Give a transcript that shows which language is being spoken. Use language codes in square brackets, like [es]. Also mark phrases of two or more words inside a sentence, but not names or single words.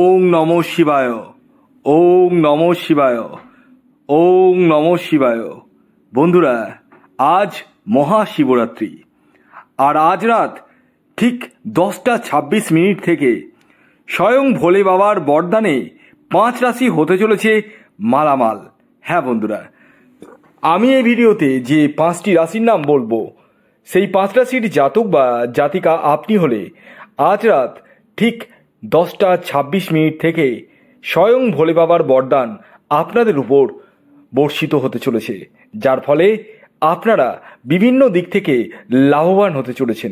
[sa] নমঃ শিবায়, ওং নমঃ শিবায়, ওং নমঃ শিবায়। [bn] বন্ধুরা, আজ মহাশিবরাত্রি, আর আজ রাত ঠিক 10:26 থেকে স্বয়ং ভোলে বাবার বরদানে 5 রাশি হতে চলেছে মালামাল। হ্যাঁ বন্ধুরা, আমি এই ভিডিওতে যে 5টি রাশির নাম বলবো, সেই 5 রাশির জাতক বা জাতিকা আপনি হলে আজ রাত ঠিক 10:26 থেকে স্বয়ং ভোলে বাবার বরদান আপনাদের উপর বর্ষিত হতে চলেছে, যার ফলে আপনারা বিভিন্ন দিক থেকে লাভবান হতে চলেছেন।